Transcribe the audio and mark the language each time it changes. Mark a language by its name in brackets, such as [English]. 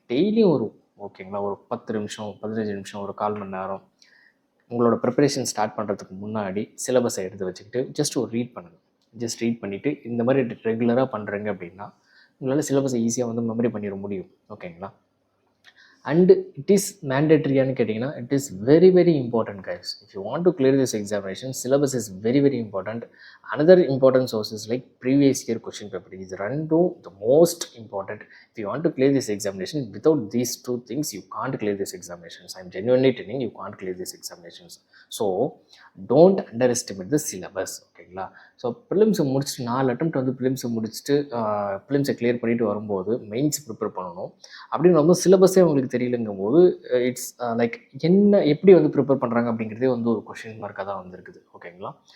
[Tamil] டெய்லியும் ஓகேங்களா, ஒரு 10 நிமிஷம் 15 நிமிஷம் ஒரு 1/4 மணி நேரம் உங்களோட ப்ரிப்பரேஷன் ஸ்டார்ட் பண்ணுறதுக்கு முன்னாடி சிலபஸை எடுத்து வச்சுக்கிட்டு ஜஸ்ட் ஒரு ரீட் பண்ணுங்கள். ஜஸ்ட் ரீட் பண்ணிவிட்டு இந்த மாதிரி ரெகுலராக பண்ணுறீங்க அப்படின்னா, உங்களால் சிலபஸை ஈஸியாக வந்து மெமரி பண்ணிட முடியும். ஓகேங்களா? [English] and it is மேண்டேட்ரியான்னு [Tamil] கேட்டிங்கன்னா, [English] It is very very important guys. If you want to clear this examination, syllabus is very very important. Another important sources like previous year question paper is ரெண்டும் the most important. If you want to clear this examination, without these two things you can't clear this examinations. I'm genuinely telling you can't clear these examinations. So don't underestimate the syllabus. ஓகேங்களா? [Tamil] So ப்ரிலிம்ஸை முடிச்சுட்டு 4 attempt வந்து ப்ரிலிம்ஸை முடிச்சுட்டு ப்ரிலிம்ஸை clear பண்ணிட்டு வரும்போது mains prepare பண்ணணும் அப்படின்னு வரும்போது சிலபஸே உங்களுக்கு தெரியலங்கும் போது இட்ஸ் லைக் என்ன எப்படி வந்து ப்ரிப்பேர் பண்ணுறாங்க அப்படிங்கிறதே வந்து ஒரு கொஷின் மார்க்காக தான் வந்துருக்குது. ஓகேங்களா?